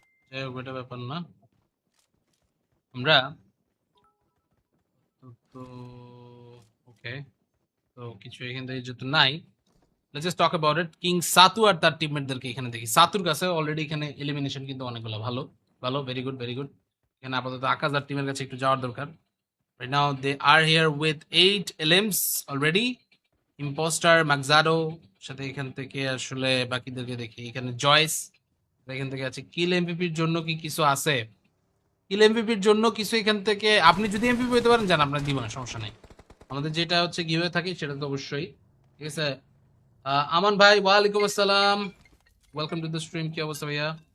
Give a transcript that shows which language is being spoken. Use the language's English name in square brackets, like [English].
[Bangla] যাই হোক, এটা ব্যাপার না। আমরা তো ওকে, তো কিছু এখান থেকে যেহেতু নাই, [English] Let's just talk about it. [Bangla] King সাতু আর তার টিমমেটদেরকে এখানে দেখি। সাতুর কাছে অলরেডি এখানে এলিমিনেশন কিন্তু অনেকগুলো, ভালো ভালো, [English] Very good very good. [Bangla] এখানে আপাতত আকাশ আর টিমের কাছে একটু যাওয়ার দরকার। [English] Right now they are here with 8 LMs already. [Bangla] Impostor, ম্যাকজাডো, সাথে এখান থেকে আসলে বাকিদেরকে দেখি। এখানে জয়েস, এখান থেকে আছে। কিল এমপিপির জন্য কি কিছু আছে? কিল এমপিপির জন্য কিছু এখান থেকে, আপনি যদি এমপিপি হতে পারেন জান, আপনার দিব না, সমস্যা নাই। আমাদের যেটা হচ্ছে গিভে থাকে সেটা তো অবশ্যই, ঠিক আছে। আমান ভাই, ওয়ালাইকুম আসসালাম, [English] Welcome to the stream. [Bangla] কি অবস্থা ভাইয়া?